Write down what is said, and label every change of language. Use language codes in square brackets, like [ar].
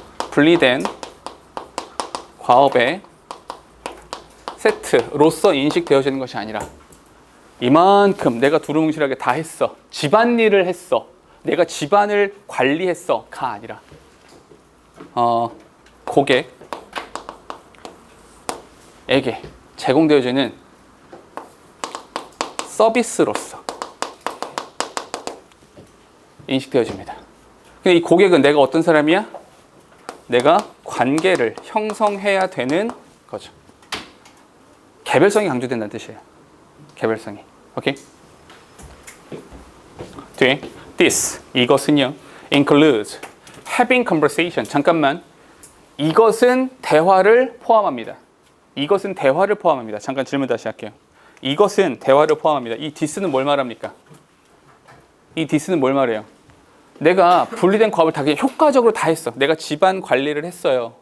[ko] 분리된 과업의 세트로서 인식되어지는 것이 아니라 이만큼 내가 두루뭉실하게 다 했어, 집안일을 했어, 내가 집안을 관리했어가 아니라 고객에게 제공되어지는 서비스로서 인식되어집니다. 근데 이 고객은 내가 어떤 사람이야? 내가 관계를 형성해야 되는 거죠. 개별성이 강조된다는 뜻이에요. 개별성이. 오케이? 뒤에 this, 이것은요. [en] includes having conversation. [ko] 잠깐만. 이것은 대화를 포함합니다. 이것은 대화를 포함합니다. 잠깐 질문 다시 할게요. 이것은 대화를 포함합니다. 이 this는 뭘 말합니까? 이 this는 뭘 말해요? 내가 분리된 과업을 다 그냥 효과적으로 다 했어. 내가 집안 관리를 했어요.